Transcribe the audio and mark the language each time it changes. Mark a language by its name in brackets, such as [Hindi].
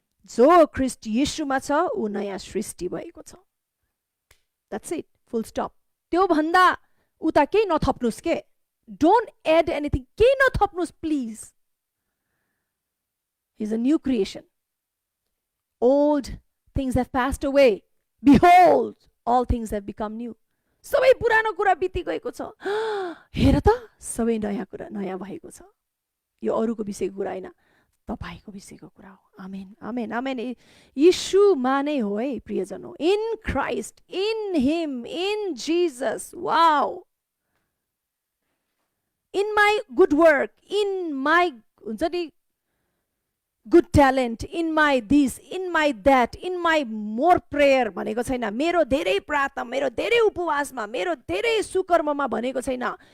[Nepali] जो ख्रीष्ट यीशुमा छ ऊ नयाँ सृष्टि भएको छ। [English] That's it, full stop। [Nepali] त्यो भन्दा उता केही नथप्नुस् के? [English] Don't add anything, [Nepali] केही नथप्नुस् please. [English] He's a new creation। Old things have passed away, behold all things have become new। [Nepali] सबै पुरानो कुरा बिति गएको छ, हेर त सबै नयाँ कुरा नयाँ भएको छ। यो अरूको विषयको कुरा हैन, तपाईको विषयको कुरा हो। आमेन, आमेन, आमेन। यीशुमा नै हो है प्रियजन हो। [English] In Christ, in him, in Jesus. Wow. In my good work, in my [Nepali] हुन्छ नि [English] good talent, in my this, in my that, in my more prayer [Nepali] भनेको छैन। मेरो धेरै प्रार्थना, मेरो धेरै उपवासमा, मेरो धेरै सुकर्ममा भनेको छैन।